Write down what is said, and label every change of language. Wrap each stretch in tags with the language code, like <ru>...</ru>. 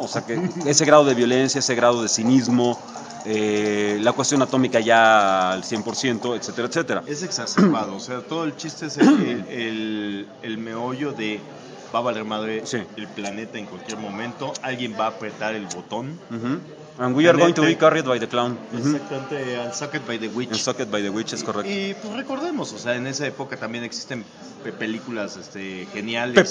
<es>O sea, que ese grado de violencia, ese grado de cinismo, la cuestión atómica ya al 100%, etcétera, etcétera. Es exacerbado. O sea, todo el chiste es el meollo de va a valer madre el planeta en cualquier momento. Alguien va a apretar el botón. Uh-huh.</es> <en>And we are going to be carried by the clown.</en> <es>Exactamente,</es> <en>and sucked by the witch. And sucked by the witch,</en> <es>es correcto. Y pues recordemos, o sea, en esa época también existen películas geniales.</es>